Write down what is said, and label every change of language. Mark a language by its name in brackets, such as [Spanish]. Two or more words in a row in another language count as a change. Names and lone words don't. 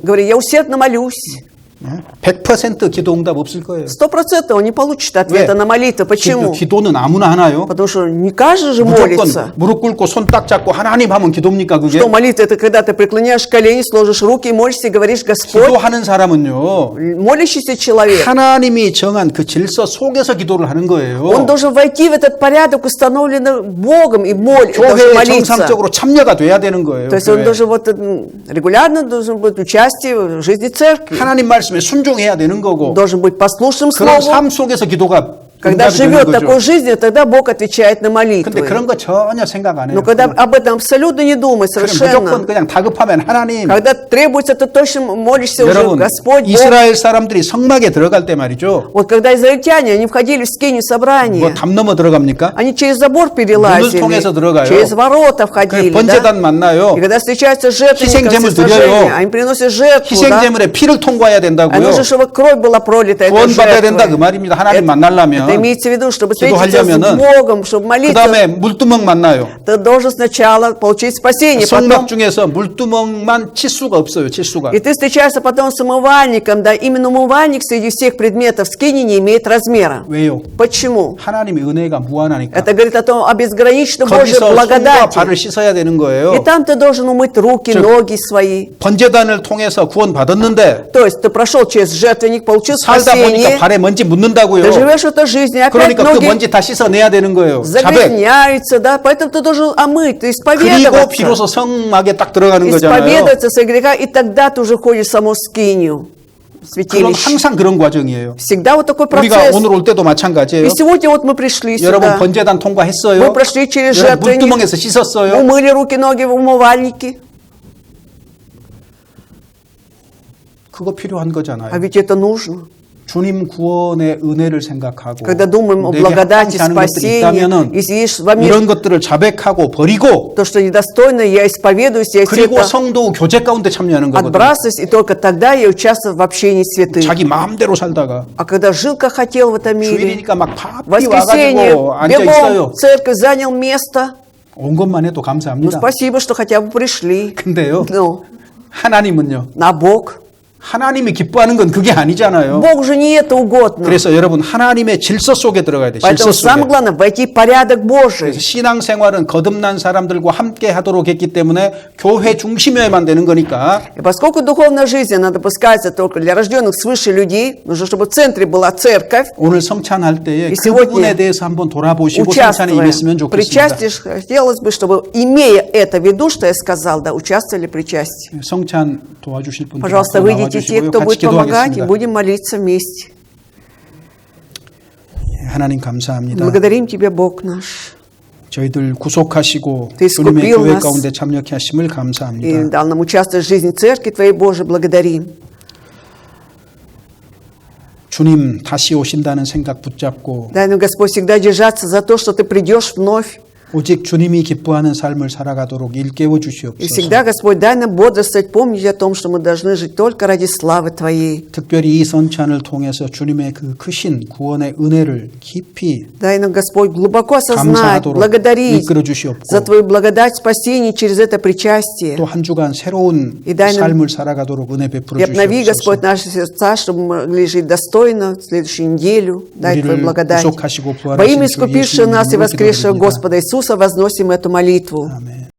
[Russian] говорю, я усердно молюсь, [Korean] 100% 기도 응답 없을 거예요. [Russian] 100% он не получит ответа [Korean] 왜? [Russian] на молитву. Почему? [Korean] 기도는 아무나 하나요? [Russian] Потому что не каждый же молится. [Korean] 무조건 무릎 꿇고 손 딱 잡고 하나님 하면 기도입니까 그게? [Russian] Что молитва? Это когда ты преклоняешь колени, сложишь руки, молишься и говоришь, Господь, [Korean] 기도하는 사람은요. [Russian] молящийся человек, [Korean] 하나님이 정한 그 질서 속에서 기도를 하는 거예요. [Russian] он должен войти в этот порядок, установленный Богом, и должен [Korean] 교회에 [Russian] молиться. [Korean] 정상적으로 참여가 돼야 되는 거예요. [Russian] То есть он [Korean] 교회. [Russian] должен вот, регулярно должен быть участие в жизни церкви. [Korean] 하나님 말씀에 순종해야 되는 거고 [Russian] Должен быть послушным [Korean] 그런 [Russian] слову. [Korean] 삶 속에서 기도가 [Russian] Когда [Korean] 응답이 되는 [Russian] живет [Korean] 거죠. [Russian] такой жизнью, тогда Бог отвечает на [Korean] 근데 [Russian] молитвы. [Korean] 그런 거 전혀 생각 안 해요. [Russian] Но когда об этом абсолютно не думай, [Korean] 그럼 [Russian] совершенно. [Korean] 무조건 그냥 다급하면 하나님. [Russian] Когда требуется, ты точно молишься уже, [Korean] 여러분 [Russian] Господь, Бог. [Korean] 이스라엘 사람들이 성막에 들어갈 때 말이죠. [Russian] Вот когда израильтяне, они входили в скинию собрания, [Korean] 뭐 담 넘어 들어갑니까? [Russian] они через забор перелазили, [Korean] 문을 통해서 들어가요. [Russian] через ворота входили, [Korean] 번제단 [Russian] да? [Korean] 만나요. [Russian] И когда встречаются жертвенники, [Korean] 희생제물 드려요. [Russian] они приносят жертву, да? [Korean] 희생제물에 피를 통과해야 [Russian] А [Korean] 된다고요. [Russian] нужно, чтобы кровь была пролита этой [Korean] 구원받아야 된다 그 [Russian] жертвой. [Korean] 말입니다. 하나님 [Russian] Это [Korean] 만나려면. [Russian] имеется в виду, чтобы встретиться с [Korean] 기도하려면은 [Russian] Богом, чтобы [Korean] 그 [Russian] молиться, [Korean] 다음에 물두멍 만나요. [Russian] ты должен сначала получить спасение, потом [Korean] 성막 중에서 물두멍만 치수가 없어요. 치수가. [Russian] и ты встречаешься потом с умывальником, да, именно умывальник среди всех предметов в скине не имеет размера. [Korean] 왜요? [Russian] Почему? [Korean] 하나님의 은혜가 무한하니까. [Russian] Это говорит о том, о безграничной Божьей [Korean] 거기서 손과 [Russian] благодати. [Korean] 발을 씻어야 되는 거예요. [Russian] И там ты должен умыть руки, [Korean] 즉, [Russian] ноги свои. [Korean] 번제단을 통해서 구원 받았는데 [Russian] То есть ты прошел через жертвенник, получил [Korean] 살다 보니까 [Russian] спасение, [Korean] 발에 먼지 묻는다고요. [Russian] ты живешь в этой жизни, опять [Korean] 그러니까 그 [Russian] ноги [Korean] 먼지 다 씻어내야 되는 거예요. 자백. [Russian] загрязняются, да, поэтому ты должен омыть, ты [Korean] 그리고 비로소 [Russian] исповедоваться. [Korean] 성막에 딱 들어가는 거잖아요. [Russian] Исповедоваться свои греха, и тогда ты уже ходишь в саму скинию, [Korean] 그건 [Russian] святилище. [Korean] 항상 그런 과정이에요. [Russian] Всегда вот такой [Korean] 우리가 [Russian] процесс. [Korean] 오늘 올 때도 마찬가지예요. [Russian] И сегодня вот мы пришли [Korean] 여러분 [Russian] сюда, [Korean] 번제단 통과했어요. [Russian] мы прошли через [Korean] 여러분 [Russian] жертвенник, [Korean] 물두멍에서 씻었어요. [Russian] умыли руки, ноги в умывальнике. [Korean] 그거 필요한 거잖아요. [Russian] А ведь это нужно. [Korean] 주님 구원의 은혜를 생각하고 [Russian] Когда думаем о [Korean] 내게 [Russian] благодати [Korean] 합당치 않은 것들이 [Russian] спасения, [Korean] 있다면은 [Russian] если есть во мне [Korean] 이런 것들을 자백하고 버리고 [Russian] то, что недостойно, я исповедуюсь, я все [Korean] 그리고 [Russian] это [Korean] 성도 교제 가운데 참여하는 거거든요. [Russian] отбрасываюсь, и только тогда я участвую в общении святых. [Korean] 자기 마음대로 살다가 [Russian] А когда жил, как хотел в этом мире, [Korean] 주일이니까 막 [Russian] в [Korean] 바삐 [Russian] воскресенье [Korean] 와가지고 앉아 [Russian] бегом [Korean] 있어요. [Russian] в церковь, занял место. [Korean] 온 것만 해도 [Russian] Ну, [Korean] 감사합니다. [Russian] спасибо, что хотя бы пришли. [Korean] 근데요, [Russian] Но [Korean] 하나님은요. [Russian] на Бог. [Korean] 하나님이 기뻐하는 건 그게 아니잖아요. [Russian] Богу же не это угодно. [Korean] 그래서 여러분 하나님의 질서 속에 들어가야 돼요. 질서 [Russian] Поэтому [Korean] 속에. [Russian] самое главное войти в порядок Божий. [Korean] 그래서 신앙생활은 거듭난 사람들과 함께 하도록 했기 때문에 교회 중심이어야만 되는 거니까 [Russian] И поскольку духовная жизнь, она допускается только для рожденных свыше людей, нужно, чтобы в центре была церковь, [Korean] 오늘 성찬할 때에 [Russian] И [Korean] 그 [Russian] сегодня [Korean] 부분에 대해서 한번 돌아보시고 성찬에 [Russian] участвуя [Korean] 임했으면 [Russian] в [Korean] 좋겠습니다. [Russian] причастии, хотелось бы, чтобы, имея это в виду, что я сказал, да, участвовали в причастии. [Korean] 성찬 도와주실 분들 [Russian] Пожалуйста, [Korean] 앞으로 [Russian] выйдите те, [Korean] 나와주시고요. [Russian] кто [Korean] 같이 [Russian] будет помогать, и [Korean] 기도하겠습니다. [Russian] будем молиться вместе. [Korean] 하나님 감사합니다. [Russian] Благодарим Тебя, Бог наш. [Korean] 저희들 구속하시고 [Russian] Ты [Korean] 주님의 [Russian] искупил [Korean] 교회 [Russian] нас [Korean] 가운데 참여케 하심을 [Russian] И [Korean] 감사합니다. [Russian] дал нам участвовать в жизни Церкви Твоей Божией. Благодарим. [Korean] 주님 다시 오신다는 생각 붙잡고 [Russian] Дай нам, Господь, всегда держаться за то, что Ты придешь вновь. [Korean] 오직 주님이 기뻐하는 삶을 살아가도록 일깨워 [Russian] И [Korean] 주시옵소서. [Russian] всегда, Господь, дай нам бодрствовать, помнить о том, что мы должны жить только ради славы Твоей. [Korean] 특별히 이 선찬을 통해서 주님의 그 크신 구원의 은혜를 깊이 [Russian] Дай нам, Господь, глубоко осознать, [Korean] 감사하도록 [Russian] благодарить [Korean] 이끌어 주시옵고 [Russian] за Твою благодать спасения через это причастие. [Korean] 또 한 주간 새로운 [Russian] И дай нам- [Korean] 삶을 살아가도록 은혜 베풀어 [Russian] И обнови, Господь, [Korean] 주시옵소서. [Russian] наши сердца, чтобы мы могли жить достойно в следующую неделю. Дай Твою [Korean] 우리를 [Russian] благодать. [Korean] 구속하시고 [Russian] Во имя [Korean] 부활하신 주 [Russian] искупившего нас и [Korean] 예수님의 이름으로 [Russian] воскресшего [Korean] 기도드립니다. [Russian] Господа Иисуса возносим эту молитву. [Korean] 아멘.